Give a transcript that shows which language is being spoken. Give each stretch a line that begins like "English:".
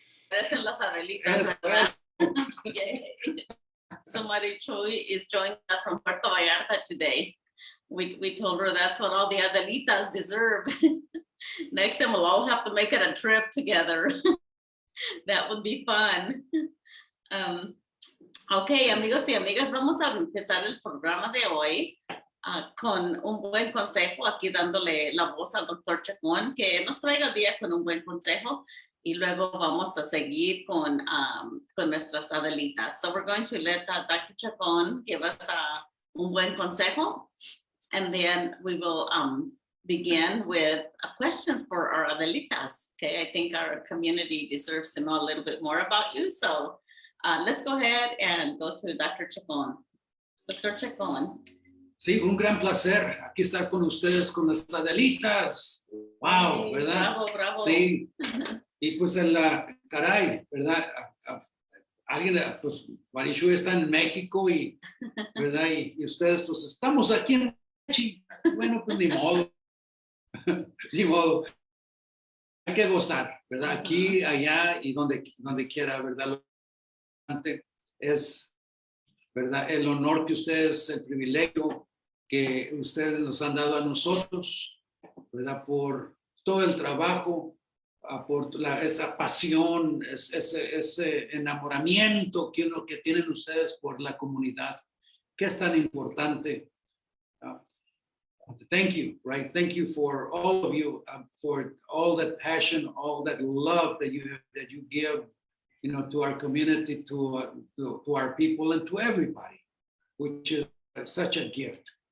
Spanish: Parecen las Adelitas, ¿verdad?
English: So Marichui is joining us from Puerto Vallarta today. We told her that's what all the Adelitas deserve. Next time we'll all have to make it a trip together. That would be fun.
Spanish: Ok, amigos y amigas, vamos a empezar el programa de hoy con un buen consejo, aquí dándole la voz al doctor Chacón, que nos traiga el día con un buen consejo, y luego vamos a seguir con nuestras Adelitas.
English: So we're going to let Dr. Chacón give us
Spanish: un buen consejo,
English: and then we will begin with questions for our Adelitas. Okay, I think our community deserves to know a little bit more about you, so let's go ahead and go to Dr. Chacón. Dr. Chacón.
Spanish: Sí, un gran placer aquí estar con ustedes, con las Adelitas. Wow, Sí, ¿verdad? Bravo. Sí. Y pues caray, ¿verdad? Alguien, pues Marichui está en México y, ¿verdad? Y ustedes, pues estamos aquí en Wenatchee. Bueno, pues ni modo. Ni modo. Hay que gozar, ¿verdad? Aquí, allá y donde quiera, ¿verdad? Es, ¿verdad? El honor que ustedes, el privilegio que ustedes nos han dado a nosotros, ¿verdad? Por todo el trabajo, por esa pasión, ese enamoramiento que tienen ustedes por la comunidad, que es tan importante.
English: Thank you, right? Thank you for all of you, for all that passion, all that love that you give, to our community, to our people, and to everybody, which is such a gift.